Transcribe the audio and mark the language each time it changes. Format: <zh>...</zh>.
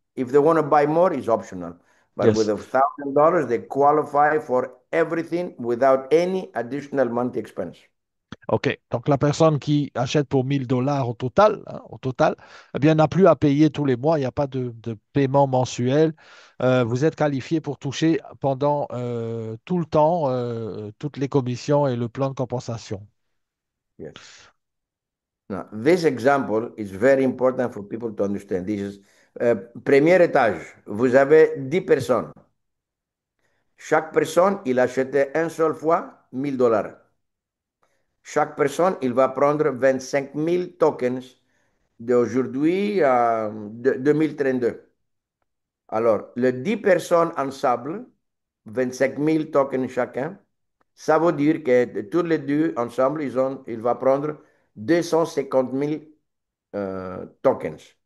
<en>If they want to buy more, it's optional. But with yes. $1,000, they qualify for everything without any additional monthly expense. OK.</en> <fr>Donc, la personne qui achète pour 1000 $ au total, hein, eh bien, n'a plus à payer tous les mois. Il n'y a pas de paiement mensuel. Vous êtes qualifié pour toucher pendant tout le temps toutes les commissions et le plan de compensation.</fr> <en>Yes. Now, this example is very important for people to understand. This is</en> <fr>premier étage. Vous avez 10 personnes. Chaque personne, il achetait une seule fois 1000 $. Chaque personne, il va prendre 25 000 tokens d'aujourd'hui à 2032. Alors, les 10 personnes ensemble, 25 000 tokens chacun, ça veut dire que tous les deux ensemble, il va prendre 250 000 tokens.</fr>